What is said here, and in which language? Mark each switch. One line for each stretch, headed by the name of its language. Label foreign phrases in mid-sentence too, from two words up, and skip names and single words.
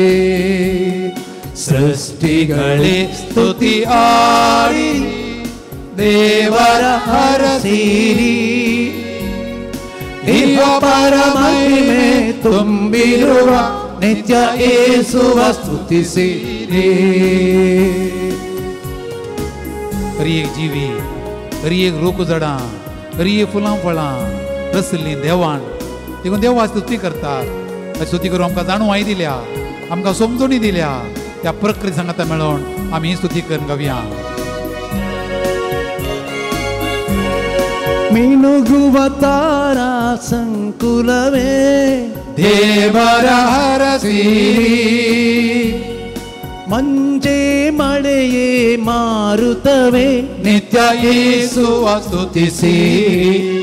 Kannada: ಸೃಷ್ಟಿಗಳೇ ಸ್ತುತಿ ಹಾಡಿ ದೇವರ ಹರಸಿರಿ, ಇಹ ಪರ ಮಹಿಮೆ ತುಂಬಿರುವ ನಿತ್ಯ ಯೇಸುವ ಸ್ತುತಿಸಿರಿ.
Konkani: खरी एक जिवी, खरी एक रोक जडां, खरी एक फुलां फळां रसली देवान, देखून देवा स्तुती करतात. स्तुती करून आमकां जाणवाय दिल्या, आमकां समजणी दिल्या, त्या प्रकृती सांगाता मेळोन आमी ही स्तुती करून गावया.
Kannada: ಮಿನುಗುವ ತಾರಾ ಸಂಕುಲವೇ ದೇವರ ಹರಸಿರಿ, ಮಂಜೆ ಮಳೆಯೇ ಮಾರುತವೇ ನಿತ್ಯ ಯೇಸುವ ಸ್ತುತಿಸಿರಿ.